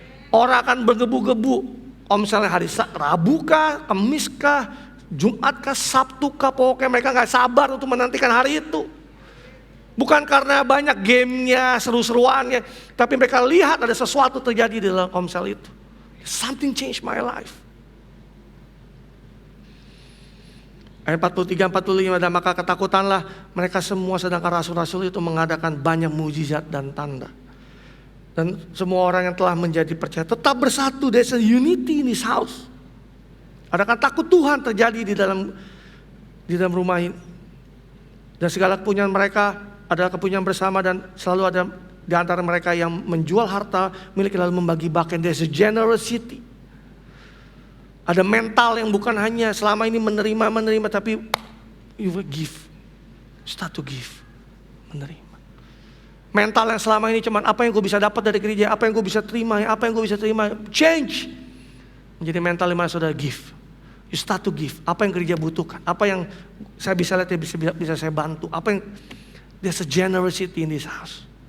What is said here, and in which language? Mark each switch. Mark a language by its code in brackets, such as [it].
[id] Orang akan bergebu-gebu. Komselnya hari Rabu kah, Kamis kah, Jumat kah, Sabtu kah, pokoknya mereka gak sabar untuk menantikan hari itu. Bukan karena banyak gamenya, seru-seruannya, tapi mereka lihat ada sesuatu terjadi di dalam komsel itu. [en] Something changed my life. [id] Ayat 43-45, dan maka ketakutanlah mereka semua, sedangkan rasul-rasul itu mengadakan banyak mujizat dan tanda. Dan semua orang yang telah menjadi percaya tetap bersatu. [en] There's a unity in this house. [id] Adakah takut Tuhan terjadi di dalam rumah ini? Dan segala kepunyaan mereka adalah kepunyaan bersama, dan selalu ada di antara mereka yang menjual harta milik lalu membagi bagian. [en] There's a generosity. [id] Ada mental yang bukan hanya selama ini menerima, tapi [en] you will give. Start to give. [id] Menerima. Mental yang selama ini cuman apa yang gue bisa dapat dari gereja, apa yang gue bisa terima, apa yang gue bisa terima. Change. Menjadi mental yang mana saudara give. [en] You start to give. [id] Apa yang gereja butuhkan, apa yang saya bisa lihat, bisa saya bantu. Apa yang, [en] there's a generosity in this house.